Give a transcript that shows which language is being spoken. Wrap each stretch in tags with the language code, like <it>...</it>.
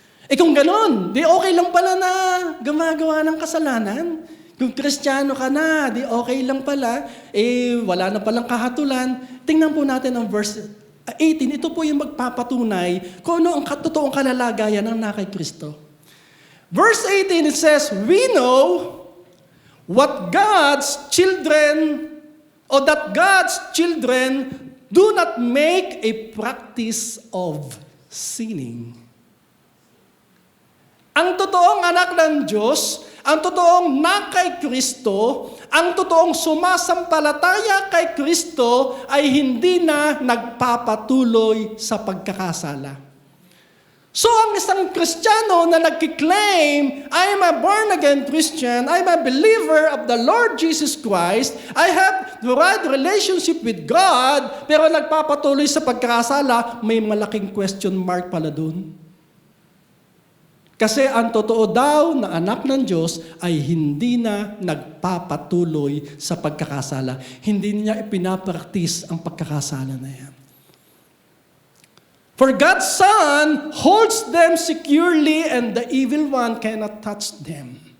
<tl>Kung gano'n, di okay lang pala na gumagawa ng kasalanan. Kung Kristiyano ka na, di okay lang pala, wala na palang kahatulan. Tingnan po natin ang verse 18. Ito po yung magpapatunay kung ano ang totoong kalalagayan ng nakay Kristo.</tl> <en>Verse 18, it says, we know what God's children or that God's children do not make a practice of sinning.</en> <tl>Ang totoong anak ng Diyos, ang totoong nakay Kristo, ang totoong sumasampalataya kay Kristo ay hindi na nagpapatuloy sa pagkakasala. So ang isang Kristiyano na nagkiklaim,</tl> <en>I am a born-again Christian, I am a believer of the Lord Jesus Christ, I have the right relationship with God,</en> <tl>pero nagpapatuloy sa pagkakasala, may malaking question mark pala dun. Kasi ang totoo daw na anak ng Diyos ay hindi na nagpapatuloy sa pagkakasala. Hindi niya ipinapraktis ang pagkakasala na yan.</tl> <en>For God's Son holds them securely and the evil one cannot touch them.</en>